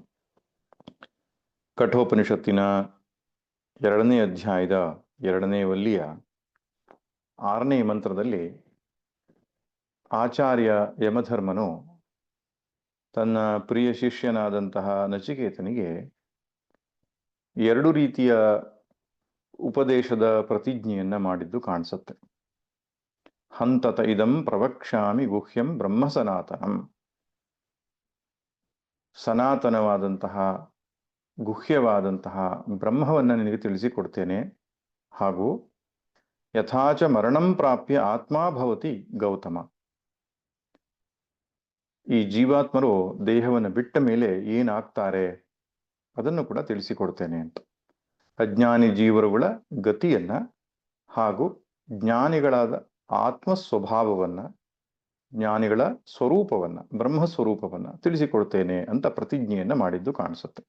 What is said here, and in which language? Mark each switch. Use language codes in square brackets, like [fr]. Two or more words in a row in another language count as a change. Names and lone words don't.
[kn] ಕಠೋಪನಿಷತ್ತಿನ 2ನೇ ಅಧ್ಯಾಯದ 2ನೇ ವಲ್ಲಿಯ 6ನೇ ಮಂತ್ರದಲ್ಲಿ ಆಚಾರ್ಯ ಯಮಧರ್ಮನು ತನ್ನ ಪ್ರಿಯ ಶಿಷ್ಯನಾದಂತಹ ನಚಿಕೇತನಿಗೆ 2 ರೀತಿಯ ಉಪದೇಶದ ಪ್ರತಿಜ್ಞೆಯನ್ನ ಮಾಡಿದ್ದು ಕಾಣಿಸುತ್ತೆ. [sa] ಹಂತತ ಇದಂ ಪ್ರವಕ್ಷ್ಯಾಮಿ ಗುಹ್ಯಂ ಬ್ರಹ್ಮ ಸನಾತನಂ. [kn] ಸನಾತನವಾದಂತಹ ಗುಹ್ಯವಾದಂತಹ ಬ್ರಹ್ಮವನ್ನು ನಿನಗೆ ತಿಳಿಸಿಕೊಡ್ತೇನೆ. [sa] ಹಾಗೂ ಯಥಾಚ ಮರಣಂ ಪ್ರಾಪ್ಯ ಆತ್ಮ ಭವತಿ ಗೌತಮ. [kn] ಈ ಜೀವಾತ್ಮರು ದೇಹವನ್ನು ಬಿಟ್ಟ ಮೇಲೆ ಏನಾಗ್ತಾರೆ ಅದನ್ನು ಕೂಡ ತಿಳಿಸಿಕೊಡ್ತೇನೆ ಅಂತ. ಅಜ್ಞಾನಿ ಜೀವರುಗಳ ಗತಿಯನ್ನ ಹಾಗೂ ಜ್ಞಾನಿಗಳಾದ ಆತ್ಮ ಸ್ವಭಾವವನ್ನ, ಜ್ಞಾನಿಗಳ ಸ್ವರೂಪವನ್ನ, ಬ್ರಹ್ಮ ಸ್ವರೂಪವನ್ನ ತಿಳಿಸಿಕೊಡ್ತೇನೆ ಅಂತ ಪ್ರತಿಜ್ಞೆಯನ್ನ ಮಾಡಿದ್ದು ಕಾಣಿಸುತ್ತೆ.